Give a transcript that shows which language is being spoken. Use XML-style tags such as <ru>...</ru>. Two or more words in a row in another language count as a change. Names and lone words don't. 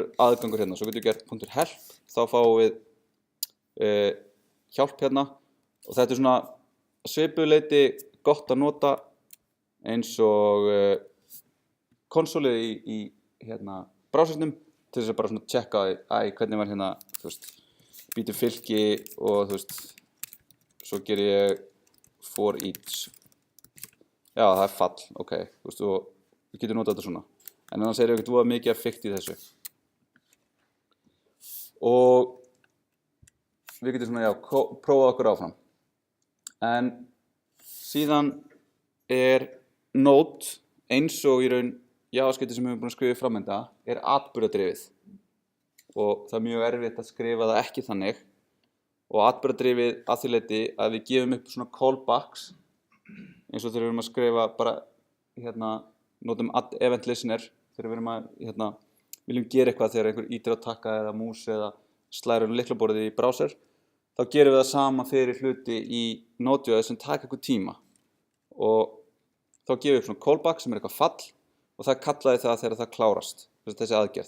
<is>aðgangur svo getum við gert .help, þá fáum við hjálp og þetta er svona svipuðu leyti gott að nota eins og konsolið í browsernum til þess að bara svona tjekka hvernig var býtum fylki og svo ger ég</is> <en>for each.</en> <is>Já, það er fall, ok, og við getum notað þetta svona. En annars er ekkert voða mikið fikt í þessu. Og við getum svona, prófað okkur áfram. En síðan er Node eins og í raun JavaScript sem við erum búin að skrifa framenda er atburðardrifið. Og það er mjög erfitt að skrifa það ekki þannig. Og atburðardrifið að því leyti að við gefum upp svona callbacks eins og þegar við erum að skrifa bara notum</is> <en>add event listener</en> <is>þegar við erum að viljum gera eitthvað þegar einhver ítir á takka eða mús eða slærir lyklaborðið í browser, þá gerum við það sama fyrir hluti í Node.js sem taka eitthvað tíma og þá gefum við upp svona callback sem er eitthvað fall og það kallaði það þegar það klárast, þessi aðgerð.</is>